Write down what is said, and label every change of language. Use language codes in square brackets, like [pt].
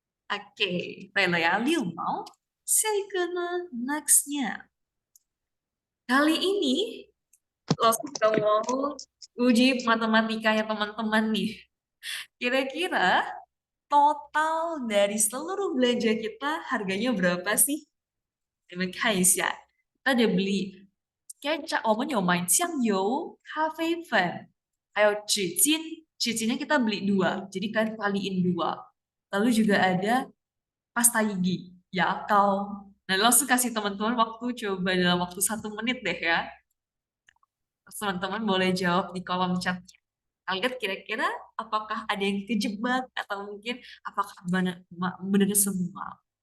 [id] Oke, baiklah ya, 6 mau. Next-nya. Kali ini, kalau mau uji matematikanya teman-teman nih. Kira-kira total dari seluruh belanja kita harganya berapa sih? Kita [zh] 看一下， [id] kita udah beli kecap, [zh] 我们有买酱油、咖啡粉，还有纸巾。 [id] 纸巾nya kita beli 2, jadi kan kaliin 2. Lalu juga ada pasta gigi, ya kau. Nah, langsung kasih teman-teman waktu, coba dalam waktu 1 menit deh ya. Teman-teman boleh jawab di kolom chatnya. Lihat kira-kira apakah ada yang kejebak atau mungkin apakah benar semua.